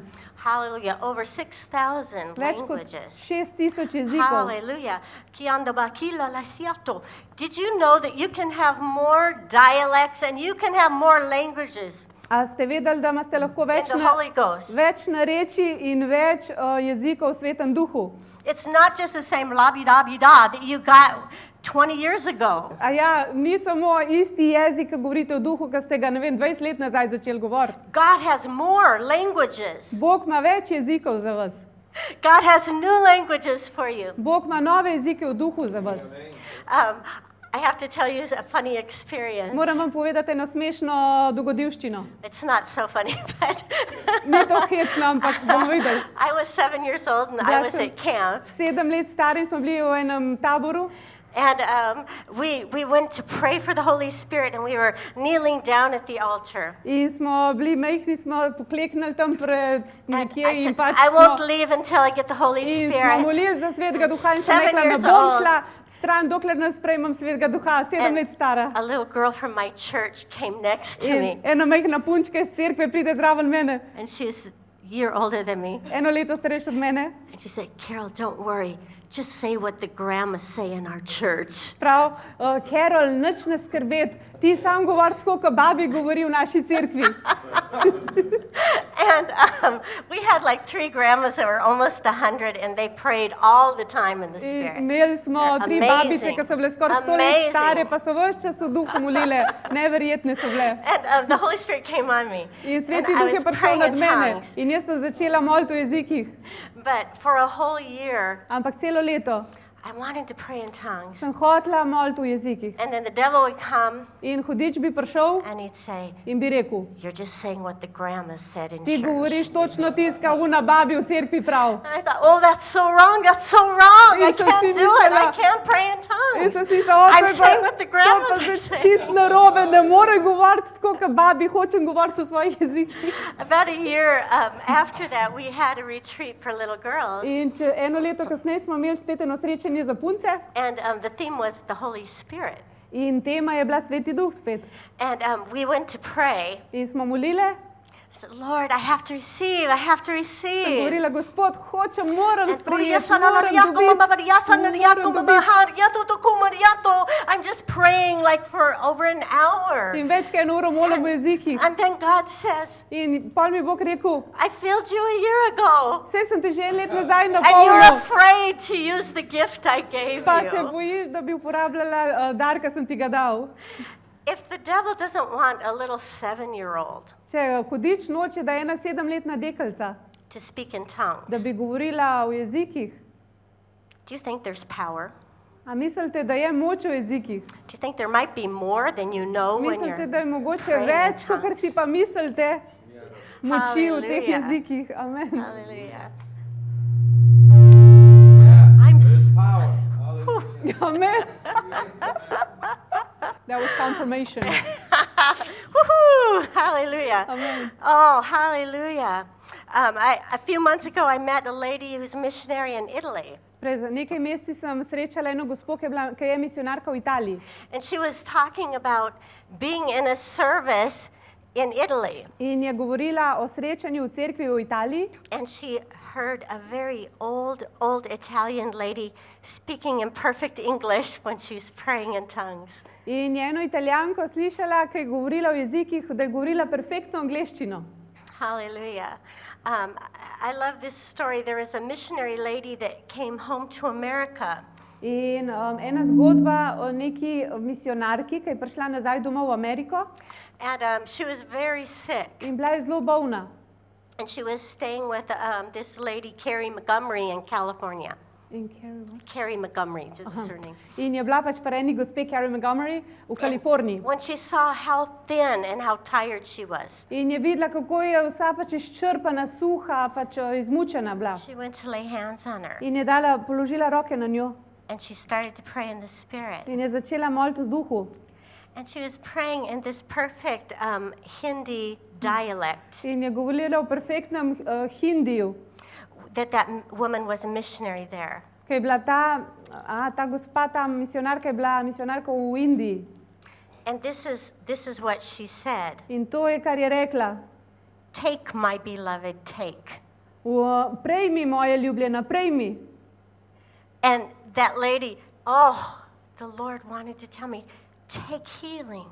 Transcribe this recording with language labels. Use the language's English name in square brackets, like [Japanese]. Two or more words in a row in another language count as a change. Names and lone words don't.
[English] Hallelujah. Over 6,000 [Slovenian] Več kot [English] languages. [Slovenian] 6000 jezikov. Hallelujah. Kiandabakila lasiato. [English] Did you know that you can have more dialects and you can have more languages [Slovenian] A ste vedeli, da imate lahko [English] in [Slovenian] več, [English] the Holy Ghost? [Slovenian] več narečij in več jezikov v Svetem Duhu? [English] It's not just the same la-di-da-di-da that you got 20 years ago. [Slovenian] A ja, ni samo isti jezik, ki govorite v duhu, ki ste ga, ne vem, 20 let nazaj začeli govoriti. [English] God has more languages. [Slovenian] Bog ima več jezikov za vas. [English] God has new languages for you. [Slovenian] Bog ima nove jezike v duhu za vas. [English] I have to tell you a funny experience. [Slovenian] Moram vam povedati eno smešno dogodivščino. [English] It's not so funny, but [Slovenian] Ni to hecno, ampak bomo videli. [English] I was 7 years old and I [Slovenian] Ja [English] was [Slovenian] sem [English] at camp. [Slovenian] 7 let stari smo bili v enem taboru [English] And we went to pray for the Holy Spirit and we were kneeling down at the altar. [Slovenian] in smo bili majhni, smo pokleknili tam pred [English] And [Slovenian] nekje [English] I [Slovenian] in [English] said, [Slovenian] pač [English] I won't [Slovenian] smo, [English] leave until I get the Holy [Slovenian] in smo [English] Spirit. [Slovenian] molili za Svetega Duha in sem [English] 7 [Slovenian] rekla, ne [English] years [Slovenian] bom [English] old. [Slovenian] šla stran, dokler ne sprejmem Svetega Duha. 7 let stara. [English] A little girl from my church came next to me [Slovenian] In ena majhna punčka iz cerkve pride zraven mene, [English] and she's a year older than me. [Slovenian] eno leto starejša od mene. [English] And she said, Carol, don't worry. Just say what the grandmas say in our church. [Slovenian] Prav, Carol, nič ne skrbeti, ti sam govori tako, kot babi govori v naši cerkvi. [English] And we had like 3 grandmas that were almost 100 and they prayed all the time in the [Slovenian] In [English] Spirit. [Slovenian] imeli smo 3 [English] Amazing. [Slovenian] babice, ki so bile skoraj 100 let [English] Amazing. [Slovenian] stare, pa so vse čas v duhu molile. Neverjetne so bile. [English] And the Holy Spirit came on me. [Slovenian] In [English] And [Slovenian] Sveti [English] I [Slovenian] Duh je [English] was [Slovenian] prišel [English] praying in [Slovenian] nad mene. [English] tongues. [Slovenian] In jaz sem začela moliti v jezikih. [English] But for a whole year, [Slovenian] Ampak celo leto [English] I wanted to pray in tongues. [Slovenian] sem hotela moliti v jezikih. [English] And then the devil would come [Slovenian] In hudič bi prišel [English] and he'd say, [Slovenian] in bi rekel, [English] you're just saying what the grandma said in [Slovenian] ti [English] church. [Slovenian] govoriš točno tiska una babi v cerkvi prav. [English] And I thought, oh, that's so wrong. That's so wrong. I [Slovenian] Jaz sem [English] can't [Slovenian] si [English] do it. I [Slovenian] mislila- [English] can't pray in [Slovenian] In [English] tongues. [Slovenian] sem si mislila, [English] I'm saying what the [Slovenian] to [English] grandmas [Slovenian] pa [English] are [Slovenian] zdaj [English] saying. [Slovenian] čist narobe, ne morem govoriti tako, kot babi, hočem govoriti v svojih jezikih. [English] About a year after that, we had a retreat for little girls. [Slovenian] In eno leto kasneje smo imeli spet eno srečanje za punce [English] And the theme was the Holy Spirit. [Slovenian] in tema je bila Sveti Duh spet. [English] And we went to pray. [Slovenian] In smo molile, [English] I said, Lord, I have to receive. I have to [Slovenian] sem [English] receive. [Slovenian] govorila, Gospod, hočem, moram [English] And [Slovenian] sprejeti, [English] I'm just praying like for over an hour. [Slovenian] In več kot eno uro molim v jezikih. [English] And then God says, [Slovenian] In pol mi Bog rekel, [English] I filled you a year ago. [Slovenian] saj sem te že en let nazaj [English] And you're [Slovenian] napolnil, [English] afraid to use the gift I gave [Slovenian] pa se [English] you. [Slovenian] bojiš, da bi uporabljala dar, ki sem ti ga dal. [English] If the devil doesn't want a little 7-year-old [Slovenian] Če hudič noče, da je ena 7-letna deklica, [English] to speak in [Slovenian] da [English] tongues, [Slovenian] bi govorila v jezikih, [English] do you think there's power? [Slovenian] a mislite, da je moč v jezikih? [English] Do you think there might be more than you know when [Slovenian] Mislite, [English] you're [Slovenian] da je mogoče [English] praying in [Slovenian] več, kot kar si [English] tongues? [Slovenian] pa mislite, moči v teh [English] Hallelujah. [Slovenian] jezikih? [English] Amen. Hallelujah. I'm Amen. That was confirmation. Woohoo! Hallelujah. Amen. Oh, hallelujah. A few months ago, I met a lady who's a missionary in Italy. [Slovenian] Pred nekaj meseci sem srečala eno gospo, ki je misionarka v Italiji. [English] And she was talking about being in a service in Italy. [Slovenian] In je govorila o srečanju v cerkvi v Italiji. [English] And she heard a very old Italian lady speaking in perfect English when she was praying in tongues. [Slovenian] In je eno Italijanko slišala, ki je govorila v jezikih, da je govorila perfektno angleščino. [English] Hallelujah. I love this story. There was a missionary lady that came home to America. [Slovenian] In ena zgodba o neki misionarki, ki je prišla nazaj domov v Ameriko [English] And she was very sick. [Slovenian] in bila je zelo bolna. [English] And she was staying with this lady, Carrie Montgomery, in California. Carrie Montgomery, that's her name. [Slovenian] In je bila pač pri eni gospe Carrie Montgomery v Kaliforniji. [English] When she saw how thin and how tired she was, [Slovenian] In je videla, kako je vsa pač izčrpana, suha, pač izmučena bila. [English] she went to lay hands on her. [Slovenian] In je položila roke na njo. [English] And she started to pray in the Spirit. [Slovenian] In je začela moliti v duhu. [English] And she was praying in this perfect Hindi dialect [Slovenian] In je govorila v perfektnem hindiju, [English] that woman was a missionary there. [Slovenian] ki je bila ta gospa, ta misionarka je bila misionarka v Indiji. [English] And this is what she said. [Slovenian] In to je, kar je rekla. [English] Take, my beloved, take. [Slovenian] Prejmi, moja ljubljena, prejmi. [English] And that lady, oh, the Lord wanted to tell me, take healing.